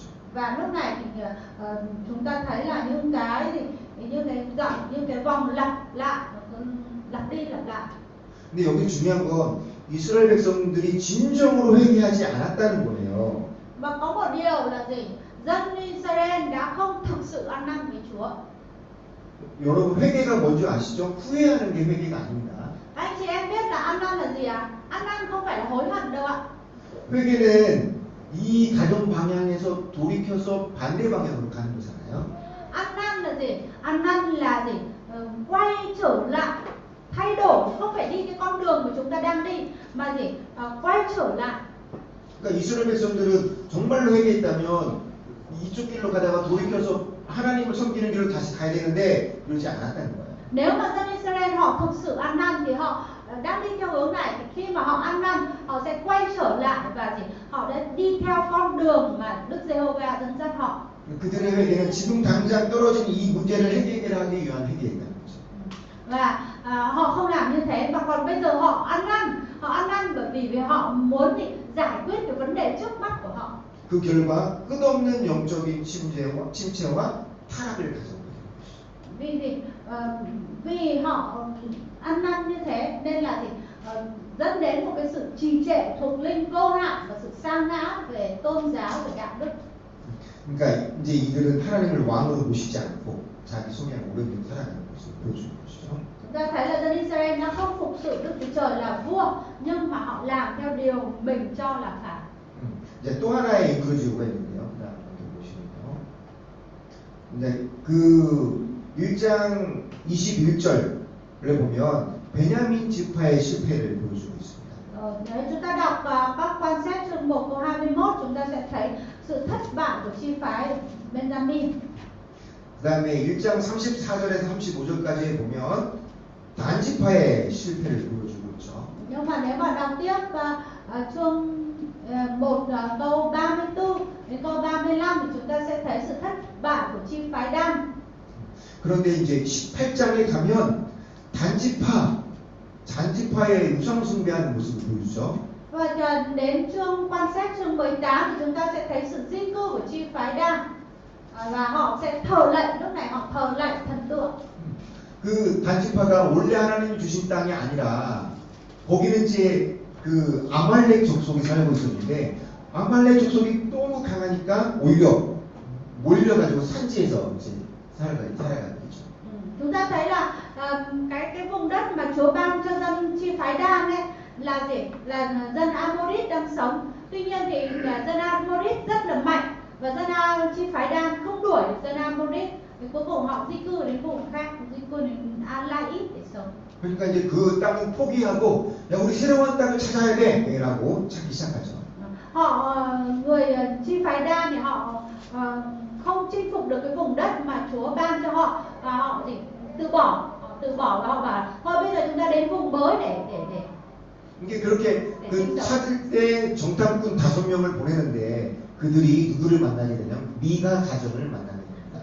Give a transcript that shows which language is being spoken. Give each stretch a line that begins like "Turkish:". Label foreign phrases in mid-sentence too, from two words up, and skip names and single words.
Vietnamese: Và lúc này thì chúng ta thấy là những cái gì, những cái vòng lặp lại, lặp đi lặp lại.
Korean: 근데 여기 중요한 건 이스라엘 백성들이 진정으로 회개하지 않았다는 거예요.
Vietnamese: Và có một điều là gì? Dân Israel đã không thực sự ăn năn với Chúa.
Korean: 여러분 회개가 뭔지 아시죠? 후회하는 게 회개가 아닙니다.
Vietnamese: Anh chị em biết là ăn năn là gì ạ? Ăn năn không phải là hối hận đâu ạ.
Korean: 회개는 이 가정 방향에서 돌이켜서 반대 방향으로 가는 거잖아요.
Vietnamese: Ăn năn là gì? Ăn năn là gì? Quay trở lại, thay đổi, không phải đi cái con đường mà chúng ta đang đi, mà gì? Quay trở lại.
Korean: 그러니까 이스라엘 백성들은 정말로 회개했다면 이쪽 길로 가다가 돌이켜서 하나님을 섬기는 길로 다시 가야 되는데 그러지 않았다는 거예요.
Vietnamese: Nếu mà dân Israel họ thực sự ăn năn thì họ đang đi theo hướng này, thì khi mà họ ăn năn họ sẽ quay trở lại và gì? Họ đã đi theo con đường mà Đức Giê-hô-va dẫn dắt họ.
Korean: 그들의 회개는 지금 당장 떨어진 이 문제를 해결하기 위한 회개였다는 거죠.
Vietnamese: Và họ không làm như thế, mà còn bây giờ họ ăn năn bởi vì họ muốn giải quyết cái vấn đề trước mắt của họ.
Korean: 그 결과 끝없는 영적인 침체와 타락을 가져오게 됩니다.
Vietnamese: Vì gì? Vì họ ăn năn như thế nên là gì? Dẫn đến một cái sự trì trệ thuộc linh vô hạn và sự sa ngã về tôn giáo và đạo đức.
Korean: 그러니까 이제 이들은 하나님을 왕으로 모시지 않고 자기 소명에 오른 대로 살아가는 것을 보여주는 것이죠.
Vietnamese: Chúng ta thấy là dân Israel đã không phục sự Đức Chúa Trời là vua, nhưng mà họ làm theo điều mình cho là phải.
Korean: 이제 또 하나의 인크루지오가 있는데요. 그다음 보시면요. 이제 그 1장 21절을 보면 베냐민 지파의 실패를 보여주고 있습니다.
Vietnamese: Nếu chúng ta đọc các quan xét chương 1 câu 21, chúng ta sẽ thấy sự thất bại của chi phái Benjamin.
Korean: 그다음에 1장 34절에서 35절까지 보면 단 지파의 실패를 보여주고 있죠.
Vietnamese: Nhưng mà nếu mà đọc tiếp chương 1 câu 34 đến câu 35 thì chúng ta sẽ thấy sự thất bại của chi phái Dan.
Korean: 그런데 이제 18장에 가면 잔지파의 우상 숭배하는 모습을 보여주죠.
Vietnamese: Và đến quan sát chương 18 thì chúng ta sẽ thấy sự di cư của chi phái Dan. Và họ sẽ thờ lệnh, lúc này họ thờ lệnh thần tượng.
Korean: 그 단지파가 원래 하나님이 주신 땅이 아니라 거기는 이제 그 아말렉 족속이 살고 있었는데 아말렉 족속이 너무 강하니까 오히려 몰려가지고 산지에서 이제 살아가게 되죠.
Vietnamese: Chúng ta thấy là cái vùng đất mà Chúa ban cho dân chi phái Dan ấy là gì? Là dân Amorit đang sống. Tuy nhiên thì dân Amorit rất là mạnh và dân chi phái Dan không đuổi được dân Amorit. Thì cuối cùng họ di cư đến vùng khác, di cư đến Alait để sống.
Korean: 그러니까 이제 그 땅을 포기하고 야 우리 새로운 땅을 찾아야 돼라고 찾기 시작하죠.
Vietnamese: Người chi phái Dan thì họ không chinh phục được cái vùng đất mà Chúa ban cho họ và họ gì từ bỏ và họ bảo thôi bây giờ chúng ta đến vùng mới để
Korean: 이게 그렇게 그 찾을 때 정탐꾼 5명을 보내는데 그들이 누구를 만나게 되냐면 미가 가정을 만나게 됩니다.